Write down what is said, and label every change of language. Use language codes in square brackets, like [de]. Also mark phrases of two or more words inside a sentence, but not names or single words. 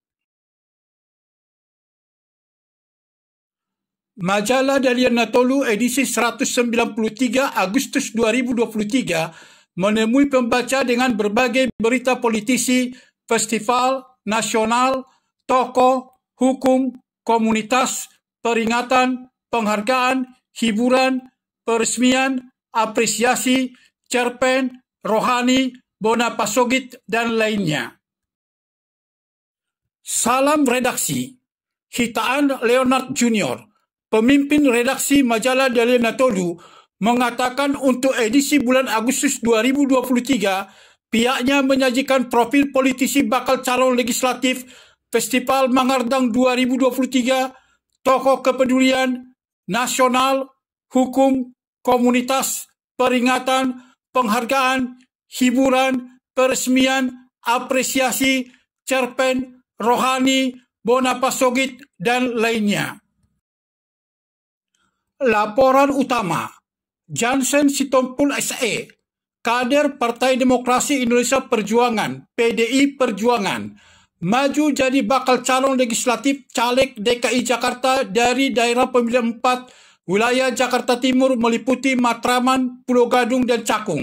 [id] Majalah Dalian Natolu edisi 193 Agustus 2023 menemui pembaca dengan berbagai berita politisi, festival, nasional, tokoh, hukum, komunitas, peringatan, penghargaan, hiburan, peresmian, apresiasi, cerpen, rohani, [bbc] bona pasogit, [id] dan lainnya. Salam redaksi. Hitaan Leonard Jr., pemimpin redaksi majalah Dalian Natolu, mengatakan untuk edisi bulan Agustus 2023, pihaknya menyajikan profil politisi bakal calon legislatif Festival Mangardang 2023, tokoh kepedulian, nasional, hukum, komunitas, peringatan, penghargaan, hiburan, peresmian, apresiasi, cerpen, rohani, [bbc] bona pasogit, [id] dan lainnya. Laporan utama. Johnson Sitompul SE, kader Partai Demokrasi Indonesia Perjuangan, PDI Perjuangan, maju jadi bakal calon legislatif caleg DKI Jakarta dari daerah pemilihan 4 wilayah Jakarta Timur meliputi Matraman, Pulau Gadung, dan Cakung.